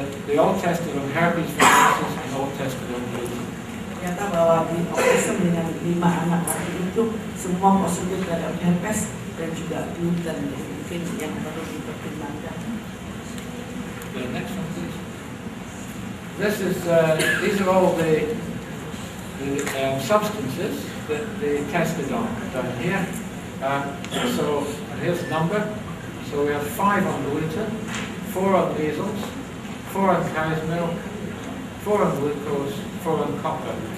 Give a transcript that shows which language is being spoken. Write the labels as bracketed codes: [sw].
[en] They all tested on herpes viruses and all tested on measles. [id] Ternyata bahwa di autism dengan 5 anak laki itu semua positif terhadap herpes dan juga gluten, mungkin yang perlu dipertimbangkan. [en] The next one, please. These are all the substances that they tested on down here. So here's the number. So we have 5 on gluten, 4 on measles, 4 on cow's milk, 4 on glucose, 4 on copper.